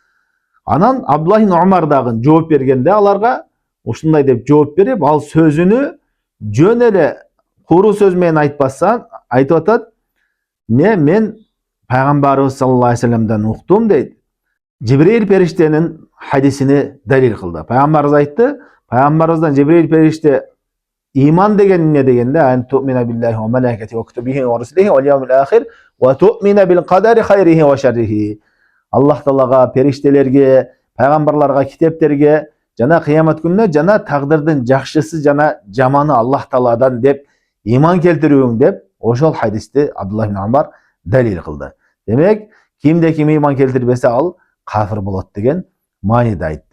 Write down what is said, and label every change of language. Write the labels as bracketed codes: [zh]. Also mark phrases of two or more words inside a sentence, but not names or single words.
[ky] Анан Абдуллах ибн Умар дагы жооп бергенде аларга ушундай деп жооп берип, ал сөзүнү жөн эле куру сөз менен айтпастан айтып атат. Не мен пайгамбарыбыз [ar] صلى الله عليه وسلم [ky] уктум дейт. Жибрил периштенин хадисини далил кылды. Пайгамбарыбыз айтты, пайгамбарыбыздан Жибрил периште иман деген эмне дегенде, [ar] أن تؤمن بالله وملائكته وكتبه ورسله واليوم الآخر وتؤمن بالقدر خيره وشره. [ky] Аллах Таалага, периштелерге, пайгамбарларга, китептерге жана кыямат күнүнө жана тагдырдын жакшысы жана жаманы Аллах Тааладан деп иман келтирүүң деп ошол хадисти Абдуллах ибн Умар далил кылды. Демек, кимде ким иман келтирбесе ал кафир болот деген мааниде айтты.